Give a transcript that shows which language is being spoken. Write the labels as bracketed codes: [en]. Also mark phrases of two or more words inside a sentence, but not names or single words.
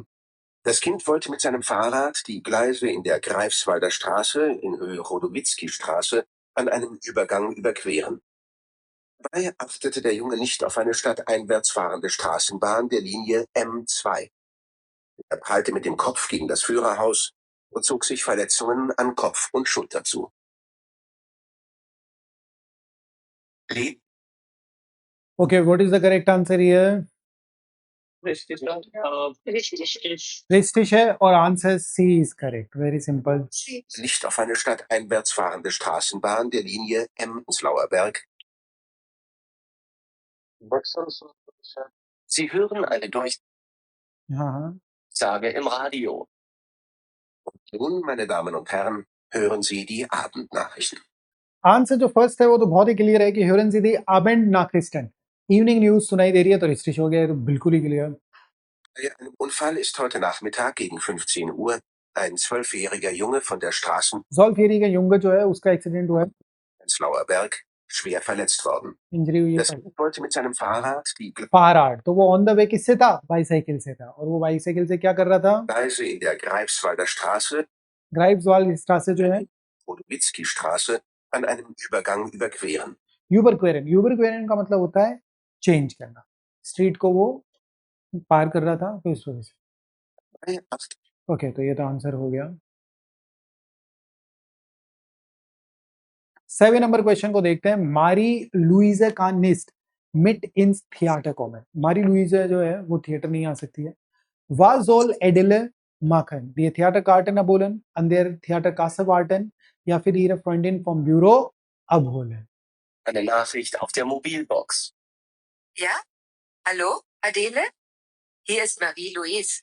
[de] Das Kind wollte mit seinem Fahrrad die Gleise in der Greifswalder Straße in Höhe Chodowitzki-Straße an einem Übergang überqueren. Dabei achtete der Junge nicht auf eine stadteinwärts fahrende Straßenbahn der Linie M2. Er prallte mit dem Kopf gegen das Führerhaus und zog sich Verletzungen an Kopf und Schulter zu. [en] Okay, what is the correct answer here? [de] Richtig. [hi] रिस्टिश है और [en] answer C is correct. very simple. [de] Nicht auf eine stadteinwärts fahrende Straßenbahn der Linie Prenzlauer Berg. Sie hören eine [hi] हाँ, [de] Durchsage im Radio. Und nun, meine Damen und Herren, hören Sie die Abendnachrichten. [hi] आंसर जो फर्स्ट है वो तो बहुत ही क्लियर है कि [de] hören Sie die Abendnachrichten, [en] evening news [hi] सुनाई दे रही है तो रिस्टिश हो गया है, तो बिल्कुल ही क्लियर। [de] Bei einem Unfall ist heute Nachmittag gegen 15 Uhr Ein 12-jähriger Junge von der Straße 12-jähriger Junge [hi] जो है उसका एक्सीडेंट हुआ है, [de] Prenzlauer Berg schwer verletzt worden. [hi] इंजरी हुई है. [de] Das Kind wollte mit seinem Fahrrad die [hi] फारहार्ड, तो वो [en] on the way [hi] किससे था? बाईसाइकिल से था. और वो बाईसाइकिल से क्या कर रहा था? [de] Gleise in der Greifswalder Straße, [hi] ग्राइप्सवाल स्ट्रासे जो है, [de] Rodowitzki Straße, an einem Übergang überqueren. [hi] यूबरक्वेरन का मतलब होता है चेंज करना. स्ट्रीट को वो पार कर रहा था, तो इस वजह से. ओके, तो ये तो आंसर हो गया. 7 नंबर क्वेश्चन को देखते हैं. [de] Marie Luisa kann nicht mit ins Theater kommen. [hi] मारी लुइजा जो है वो थिएटर नहीं आ सकती है. [de] Was soll Adele machen? Die Theaterkarten abholen, an der Theaterkasse warten, ja für ihre Freundin vom Büro abholen. Eine Nachricht auf der Mobilbox. Ja? Hallo, Adele? Hier ist Marie-Louise.